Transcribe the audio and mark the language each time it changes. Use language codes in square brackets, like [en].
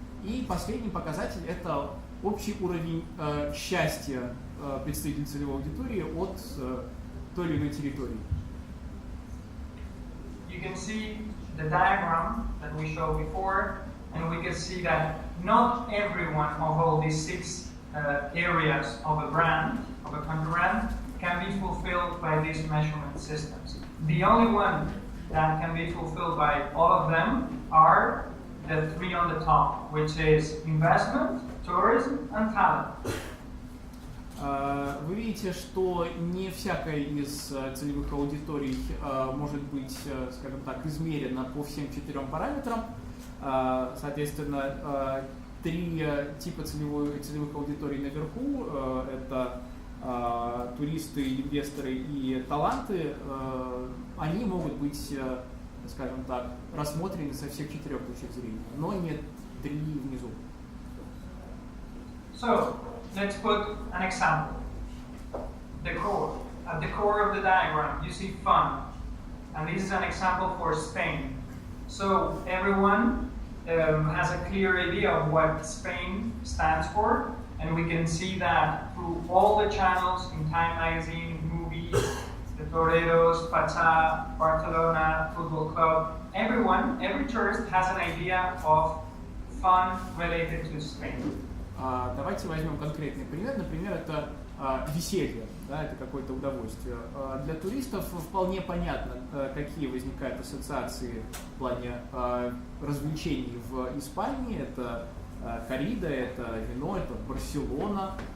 [ru] И последний показатель – это общий уровень счастья представителей целевой аудитории от той или иной территории. [en] You can see the diagram that we showed before, and we can see that not everyone of all these 6 areas of a brand, of a country brand, can be fulfilled by these measurement systems. The only one that can be fulfilled by all of them are the 3 on the top, which is investment, tourism, and talent. [ru] Вы видите, что не всякая из целевых аудиторий может быть, скажем так, измерена по всем 4 параметрам. Соответственно, 3 типа целевых аудиторий наверху – это туристы, инвесторы и таланты. Они могут быть, скажем так, рассмотрены со всех 4 точек зрения, но не 3 внизу. [en] So, let's put an example. The core. At the core of the diagram, you see fun. And this is an example for Spain. So, everyone has a clear idea of what Spain stands for. And we can see that through all the channels in Time Magazine, movies, the Toreros, Pacha, Barcelona, Football Club. Every tourist has an idea of fun related to Spain. [ru] Давайте возьмем конкретный пример. Например, это веселье, да, это какое-то удовольствие. Для туристов вполне понятно, какие возникают ассоциации в плане развлечений в Испании. Это коррида, это вино, это Барселона.